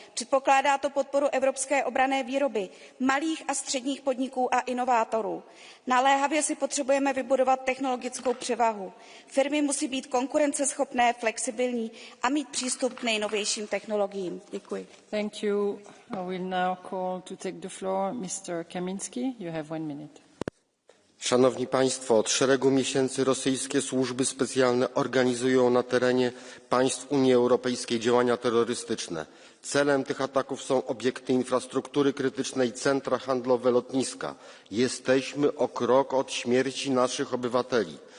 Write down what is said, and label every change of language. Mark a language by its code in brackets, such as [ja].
[cs] Předpokládá to podporu evropské obranné výroby, malých a středních podniků a inovátorů. Naléhavě si potřebujeme vybudovat technologickou převahu. Firmy musí být konkurenceschopné, flexibilní a mít přístup k nejnovějším technologiím. Děkuji. [en] Thank you. I will now call to take the floor Mr. Kamiński. You have 1 minute. [pl] Szanowni Państwo, od szeregu miesięcy rosyjskie służby specjalne organizują na terenie państw Unii Europejskiej działania terrorystyczne. Celem tych ataków są obiekty infrastruktury krytycznej, centra handlowe, lotniska. Jesteśmy o krok od śmierci naszych obywateli.